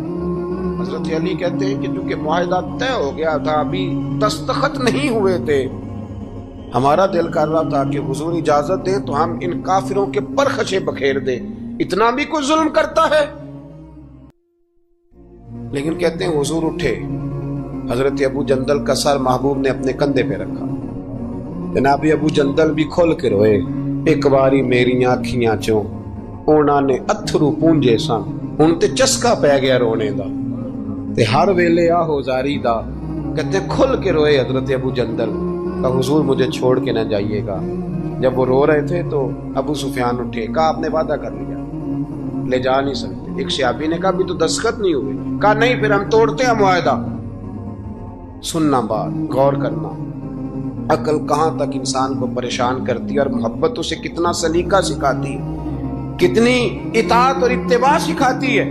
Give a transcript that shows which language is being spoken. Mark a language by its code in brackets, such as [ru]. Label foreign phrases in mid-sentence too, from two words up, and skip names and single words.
[ur] حضرت علی کہتے ہیں کہ چونکہ معاہدہ طے ہو گیا تھا, ابھی دستخط نہیں ہوئے تھے, ہمارا دل کر رہا تھا کہ حضور اجازت دیں تو ہم ان کافروں کے پرخچے بکھیر دیں, اتنا بھی کوئی ظلم کرتا ہے. لیکن کہتے ہیں حضور اٹھے, حضرت ابو جندل کا سر محبوب نے اپنے کندھے پہ رکھا. جناب ابو جندل بھی کھل کے روئے, [pa] ایک باری میری آنکھیاں چوں اونا نے اتھرو پونجے سن, ہن تے چسکا پہ گیا رونے دا, تے ہر ویلے آہو زاری دا. [ur] کہتے ہیں کھل کے روئے حضرت ابو جندل کہ حضور مجھے چھوڑ کے نہ جائیے گا. جب وہ رو رہے تھے تو ابو سفیان اٹھے, کہا آپ نے وعدہ کر لیا, لے جا نہیں سکتے. ایک صحابی نے کہا بھی تو دستخط نہیں ہوئے، کہا نہیں پھر ہم توڑتے ہیں معاہدہ. سننا بات، غور کرنا، عقل کہاں تک انسان کو پریشان کرتی ہے اور محبت اسے کتنا سلیقہ سکھاتی ہے، کتنی اطاعت اور اتباع سکھاتی ہے.